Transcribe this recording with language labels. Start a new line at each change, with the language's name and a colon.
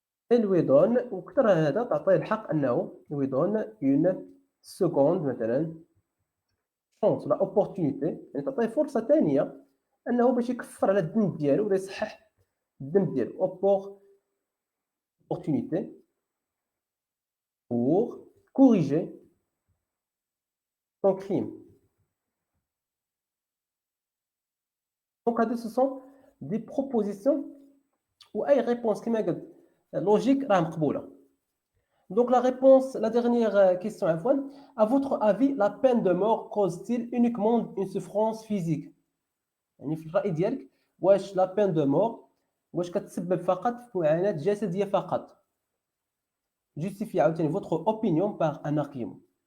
French: lui donne
Arabic: وكثر هذا تعطيه الحق انه
French: lui donne une seconde
Arabic: مثلا chance لا opportunité، يعني تعطيه فرصه ثانيه انه باش يكفر على الذنب ديالو ولا يصحح الذنب ديالو.
French: opportunité pour corriger son crime.
Arabic: Donc هادو
French: ce sont des propositions
Arabic: واي réponse كما قلت لوجيك راه مقبوله.
French: Donc la réponse, la dernière question, Afwan. À votre avis, la peine de mort cause-t-il uniquement une souffrance physique؟
Arabic: يعني في الرأي ديالك واش لا بين دو مور واش كتسبب فقط في معاناة جسدية فقط؟ جوستيفي عاوتاني
French: votre opinion par un argument.